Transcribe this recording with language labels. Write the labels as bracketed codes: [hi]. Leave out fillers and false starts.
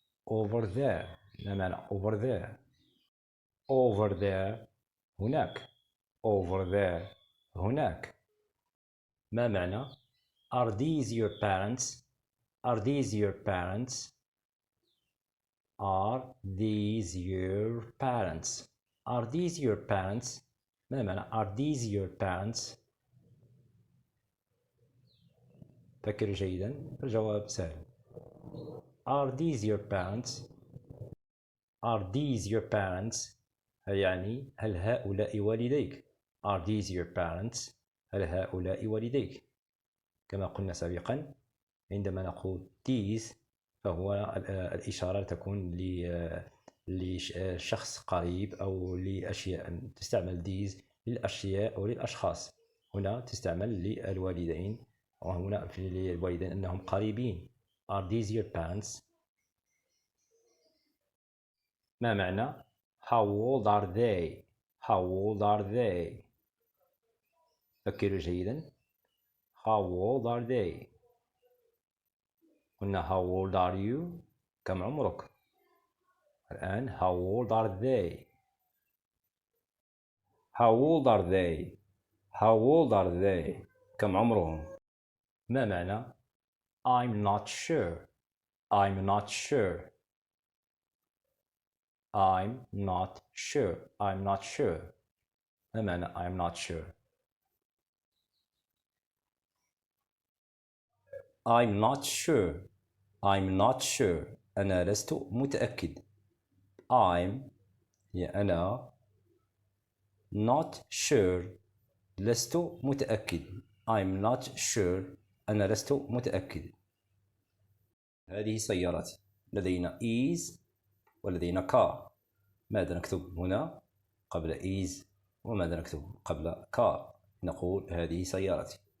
[en] over there [ar] ما معنى [en] over there؟ over there [ar] هناك. [en] over there [ar] هناك. ما معنى [en] are these your parents؟ are these your parents؟ are these your parents؟ are these your parents؟ [ar] ما معنى [en] are these your parents؟ [ar] فكر جيدا. الجواب سهل. [en] are these your parents؟ are these your parents [ar] يعني هل هؤلاء والديك. [en] are these your parents [ar] هل هؤلاء والديك. كما قلنا سابقا عندما نقول these فهو الإشارة تكون لشخص قريب أو لأشياء. تستعمل these للأشياء أو للأشخاص. هنا تستعمل للوالدين وهنا في الوالدين أنهم قريبين. [en] are these your parents؟ [ar] ما معنى [en] how old are they؟ how old are they؟ [ar] فكروا جيدا. [en] how old are they؟ [ar] قلنا [en] how old are you [ar] كم عمرك. الآن [en] how old are they؟ how old are they؟ how old are they [ar] كم عمرهم. ما معنى [en] I'm not sure؟ I'm not sure. I'm not sure. I'm not sure. [ar] ما معنى [en] I'm not sure؟ I'm not sure. I'm not sure. [ar] أنا لست متأكد. [en] I'm [ar] هي أنا [en] not sure [ar] لست متأكد. [en] I'm not sure [ar] أنا لست متأكد. هذه سيارتي. لدينا is ولدينا car. ماذا نكتب هنا قبل is وماذا نكتب قبل car؟ نقول هذه سيارتي.